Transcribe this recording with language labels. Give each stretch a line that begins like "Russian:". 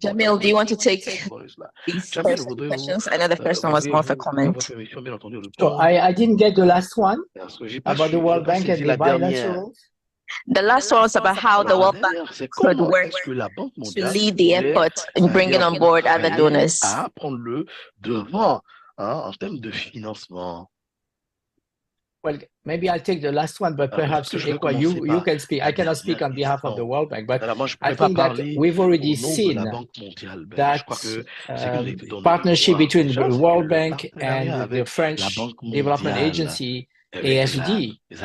English: Jamil, do you want to take these first questions? Another person was more for comment. So I didn't get the last one about the World Bank and the bilaterals. The last one was about how the World Bank could work to lead the effort in bringing on board other donors.
French: Prendre le devant en termes de financement.
English: Well, maybe I'll take the last one, but perhaps you can speak. I cannot speak on behalf of the World Bank, but I think that we've already seen that partnership between the World Bank and the French Development Agency, AFD.